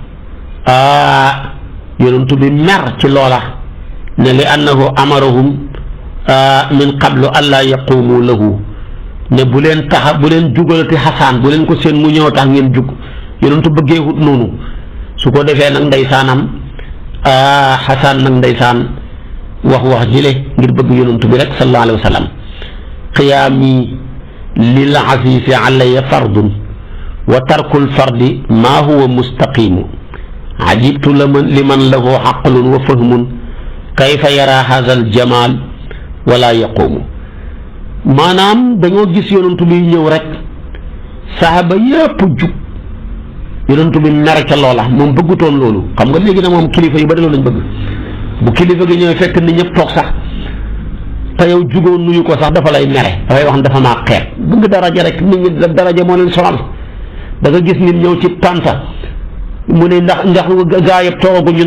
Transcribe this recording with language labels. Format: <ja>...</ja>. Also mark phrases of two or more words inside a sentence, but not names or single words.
<wo>yonantu bi mer ci loola ne li</wo> <ar>أنه أمرهم من قبل ألا يقوموا له</ar> <wo>ne bu leen jugalati Xasaan bu leen ko seen mu ñëw tax ngeen jug yonantu bëggeewut noonu su ko defee nag ndeysaanam Xasaan nag ndeysaan wax jile ngir bëgg yonantu bi rek</wo> <ar>صلى الله عليه وسلم قيامي للعزيز علي فرض وترك الفرض ما هو مستقيم عجبت لمن له عقل وفهم كيف يرى هذا الجمال ولا يقوم</ar> <wo>maanaam dañoo gis yonantu bi ñëw rek saxaaba yépp jug yonantu bi mer ca loola moom bëggutoon loolu xam nga léegi nag moom kilifa yu bari loolu lañ bëgg bu kilifa gi ñëwee fekk nit ñëpp toog sax te yow jugoon nuyu ko sax dafa lay mere dafay wax ne dafa maa xeet bëgg daraja rek nit ñi daraja moo leen sonal da nga gis nit ñëw ci tànta mu ne ndax gaa yëpp toogagu ñu</wo>